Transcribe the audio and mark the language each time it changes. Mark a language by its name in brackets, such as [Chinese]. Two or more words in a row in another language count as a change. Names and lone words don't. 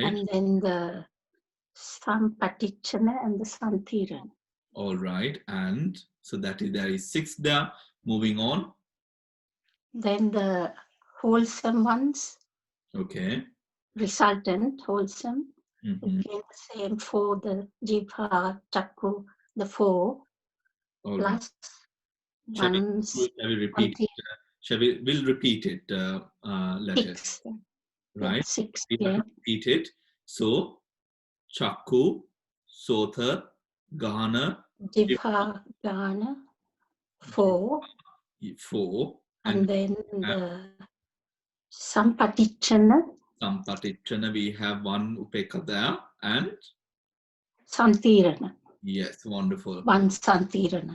[English] And then the Sampatichana and the Santhiran. All right. And so there is 6 there. Moving on. Then the wholesome ones, Okay. resultant, wholesome. Mhm. Again, the same for the [Pali] jivha, chakku, [English] the four, All right. plus Shall we, ones, shall we repeat? We'll repeat it. Letters, six. right? Yeah, six. We have Yeah. to repeat it. So, [Pali] chakku, sotha, gahana, [English] Jivha, gana, four. 4, And and then the sampatichana, sampatichana, we have 1 upeka there, and santirana. yes, wonderful. One santirana.